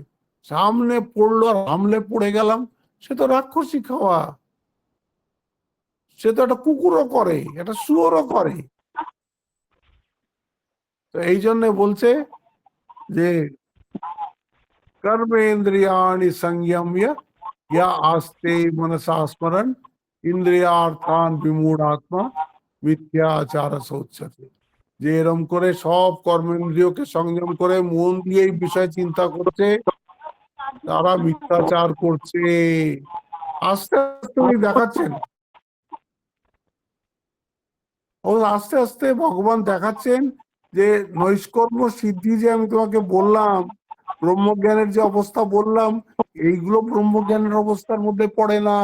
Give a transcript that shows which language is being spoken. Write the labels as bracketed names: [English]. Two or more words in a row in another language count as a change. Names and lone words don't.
[Bangla] সামনে পড়লো আর হামলে পড়ে গেলাম, সে তো রাক্ষসী খাওয়া। সে তো একটা কুকুরও করে, একটা শুয়োরও করে। তো এই জন্য বলছে যে [Sanskrit] কর্মেন্দ্রিয়াণি সংযম্য या आस्ते मनसा स्मरण इंद्रियार्थान विमूढ़ आत्मा মিথ্যাচার উচ্চতে। [Bangla] যে এরম করে সব কর্মেন্দ্রিয়কে সংযম করে মন দিয়ে এই বিষয় চিন্তা করছে, তারা মিথ্যাচার করছে। আস্তে আস্তে উনি দেখাচ্ছেন, ও আস্তে আস্তে ভগবান দেখাচ্ছেন যে নৈষ্কর্ম সিদ্ধি যে আমি তোমাকে বললাম, ব্রহ্মজ্ঞানের যে অবস্থা বললাম, এইগুলো ব্রহ্মজ্ঞানের অবস্থার মধ্যে পড়ে না।